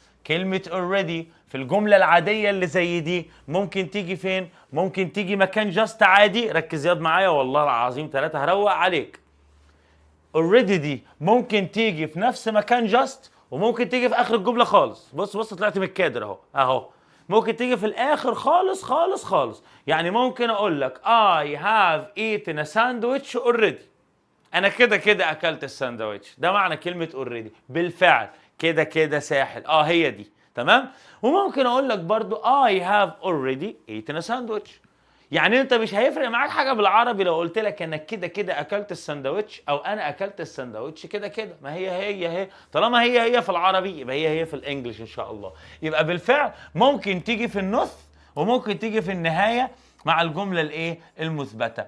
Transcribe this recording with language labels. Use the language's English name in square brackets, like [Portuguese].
[Arabic] كلمة already في الجملة العادية اللي زي دي ممكن تيجي فين؟ ممكن تيجي مكان جاست عادي. ركز ياض معايا والله العظيم 3 هروق عليك. already دي ممكن تيجي في نفس مكان جاست، وممكن تيجي في آخر الجملة خالص. بص طلعت من الكادر اهو. ممكن تيجي في الآخر خالص. يعني ممكن أقول لك [English] I have eaten a sandwich already. [Arabic] أنا كده أكلت الساندويتش. ده معنى كلمة already. بالفعل كده ساحل. هي دي. تمام؟ وممكن أقول لك برضو [English] I have already eaten a sandwich. [Arabic] يعني أنت مش هيفرق معاك حاجة بالعربي لو قلت لك أنا كده أكلت الساندويتش، أو أنا أكلت الساندويتش كده. ما هي طالما هي في العربي يبقى هي في الإنجليش إن شاء الله. يبقى بالفعل ممكن تيجي في النص، وممكن تيجي في النهاية مع الجملة الايه؟ المثبتة.